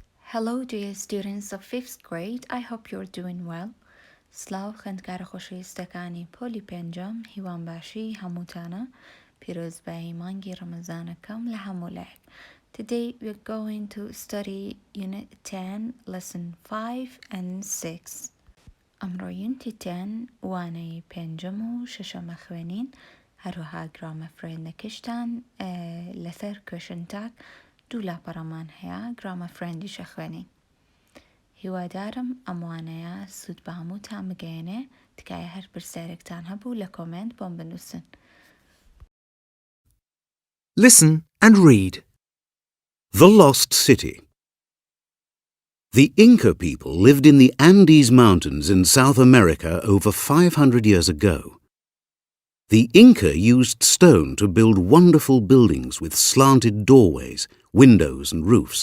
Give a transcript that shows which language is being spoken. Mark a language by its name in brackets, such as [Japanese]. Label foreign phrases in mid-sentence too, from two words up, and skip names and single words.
[English] Hello dear students of 5th grade, I hope you're doing well. [Central Kurdish] سلااو خوێندکارە خۆشەویستەکانی پۆلی پێنجەم هیوان باشی هەمووتانە پیرۆزبایی مانگی ڕەمەزانەکەم لە هەموو لایەک. [English] Today we're going to study Unit 10, Lesson 5 and 6. [Central Kurdish] ئەمڕۆ Unit 10 وانەی پێنجەم و شەشەمە خوێنین هەروەها گرامە فرێندەکەشتان لەسەر [English] question tag [Central Kurdish] دوو لاپەڕەمان هەیە گرامە فرێندیشە خوێنین. هیوادارم ئەموانەیە سوود بە هەمووتان بگەێنێ تکایە هەر پرسیارێکتان هەبوو لە کۆمنت بۆم بنووسن. [English] Listen and read. The Lost City. The Inca people lived in the Andes Mountains in South America over 500 years ago. The Inca used stone to build wonderful buildings with slanted doorways, windows and roofs.